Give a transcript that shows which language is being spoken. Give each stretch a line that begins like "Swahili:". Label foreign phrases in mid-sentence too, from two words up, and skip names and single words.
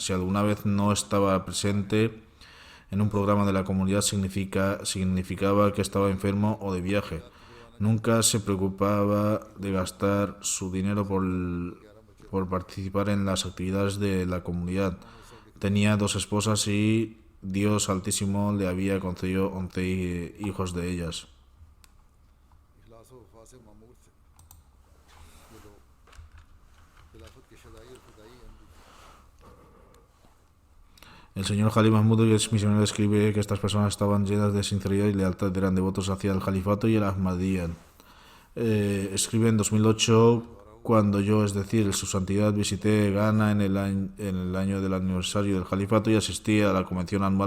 Spanish: Si alguna vez no estaba presente en un programa de la comunidad, significaba que estaba enfermo o de viaje. Nunca se preocupaba de gastar su dinero por participar en las actividades de la comunidad. Tenía 2 esposas y Dios Altísimo le había concedido 11 hijos de ellas.
Urdu: اخلاص و وفا سے معمور تھے یہ لوگ خلافت کے شیدائی اور خدائی عمل
Spanish: El señor Jalí Mahmud, el misionero, escribe que estas personas estaban llenas de sinceridad y lealtad, eran devotos hacia el califato y el Ahmadiyya. Escribe en 2008, cuando yo, es decir, su santidad, visité Ghana en el año del aniversario del califato y asistí a la convención anual.